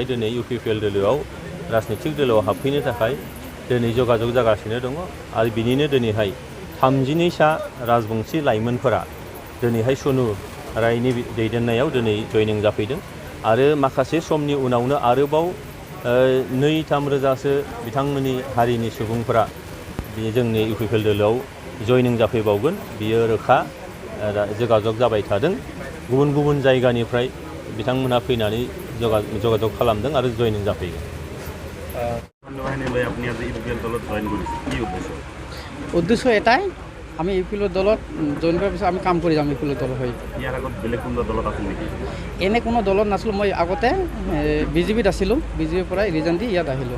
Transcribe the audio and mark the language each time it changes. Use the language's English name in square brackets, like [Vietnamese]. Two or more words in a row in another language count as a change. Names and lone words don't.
[Bodo] दिनै इउपिपिएल दोलोआव राजनितिक दोलोआव हाबफैनो थाखाय दिनै जगाजग जागासिनो दङ आरो बिनिनो दिनैहाय 32 सा राजबंसि लाइमोनफोरा दिनैहाय सनु रायनि दैदेननायाव दिनै जयनिं जाफैदों आरो माखासे समनि उनावनो आरोबाव 2-3 रोजासो बिथांमोननि हारिनि सुबुंफोरा जोंनि इउपिपिएल दोलोआव जयनिं जाफैबावगोन बियो रोखा जगाजग जाबाय थादों। गुबुन गुबुन जायगानिफ्राय बिथांमोना फैनानै जगाजग खालामदों आरो जयनिं जाफैगोन। [Assamese] উদ্দেশ্য এটাই আমি ইউপিএল দলত জইন কৰাৰ পিছত আমি কাম কৰি যাম ইউপিএল দল হৈ। ইয়াৰ আগত বেলেগ কোনো দলত আছিল নেকি? এনে কোনো দলত নাছিলোঁ, মই আগতে বিজেপিত আছিলোঁ, বিজেপিৰ পৰা ৰিজাইন দি ইয়াত আহিলোঁ।